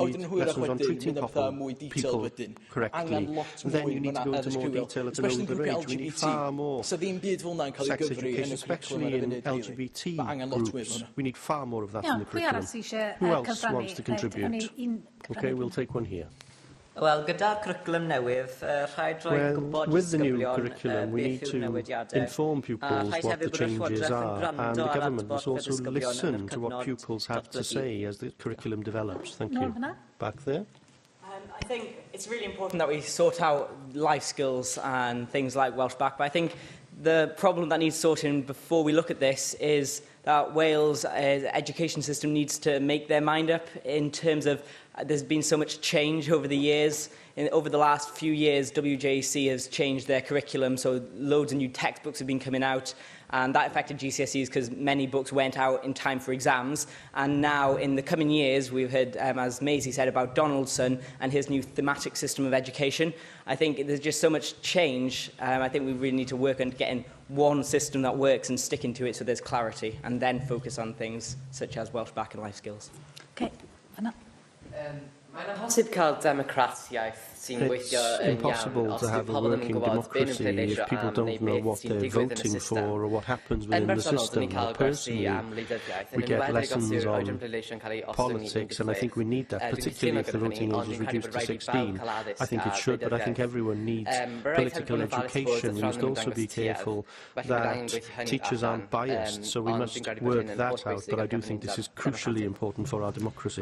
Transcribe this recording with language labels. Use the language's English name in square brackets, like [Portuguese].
[English] You need lessons on treating people correctly. And then you need to go into more detail at an older age. We need far more sex education, especially in LGBT groups. We need far more of that in the curriculum. Who else wants to contribute? Okay, we'll take one here. [Welsh] Well, gyda'r curriculum newydd, rhaid roi gwybod [English] with the new curriculum, we need to inform pupils what the changes are, and the government must also listen to what pupils have to say as the curriculum develops. Thank you. Back there. I think it's really important that we sort out life skills and things like Welsh Back, but I think the problem that needs sorting before we look at this is that Wales' education system needs to make their mind up in terms of there's been so much change over the years. Over the last few years, WJC has changed their curriculum, so loads of new textbooks have been coming out, and that affected GCSEs because many books went out in time for exams. And now, in the coming years, we've heard, as Maisie said, about Donaldson and his new thematic system of education. I think there's just so much change. I think we really need to work on getting one system that works and sticking to it so there's clarity, and then focus on things such as Welsh back and life skills. Okay, Anna. [Welsh] Mae'n amhosib cael democratiaeth sy'n gweithio yn iawn os yw pobl ddim yn gwybod be'n yn pleidleisio am neu beth sy'n digwydd yn y system. Yn bersonol, dyn ni cael gwersi am wleidyddiaeth, yn enwedig os yw'r oedran pleidleisio yn cael ei ostwng i [English] politics, and I think we need that, particularly if the voting age is reduced to 16. I think it should, but I think everyone needs political education. We must also be careful that teachers aren't biased, so we must work that out, but I do think this is crucially important for our democracy.